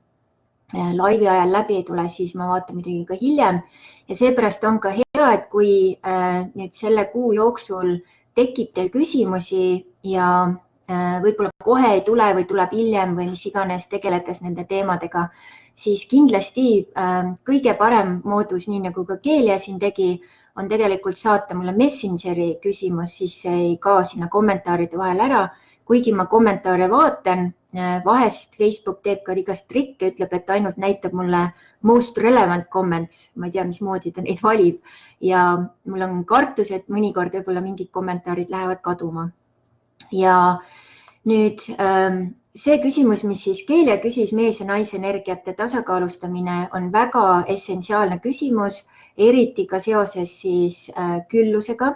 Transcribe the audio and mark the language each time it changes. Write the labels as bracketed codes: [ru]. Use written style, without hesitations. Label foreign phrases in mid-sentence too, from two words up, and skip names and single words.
[et] laivi ajal läbi ei tule, siis ma vaatan muidugi ka hiljem ja seepärast on ka hea, et kui nüüd selle kuu jooksul tekib teil küsimusi ja võib-olla kohe ei tule või tuleb hiljem või mis iganes tegeledes nende teemadega, siis kindlasti kõige parem moodus, nii nagu ka Keelia siin tegi, on tegelikult saata mulle Messengeri küsimus, siis see ei kao sinna kommentaaride vahel ära. Kuigi ma kommentaare vaatan, vahest Facebook teeb ka igast trikke, ütleb, et ainult näitab mulle [en] most relevant comments, [et] ma ei tea, mismoodi ta neid valib ja mul on kartus, et mõnikord võib-olla mingid kommentaarid lähevad kaduma. Ja nüüd see küsimus, mis siis Keelia küsis, mees- ja naisenergiate tasakaalustamine on väga essentsiaalne küsimus, eriti ka seoses siis küllusega.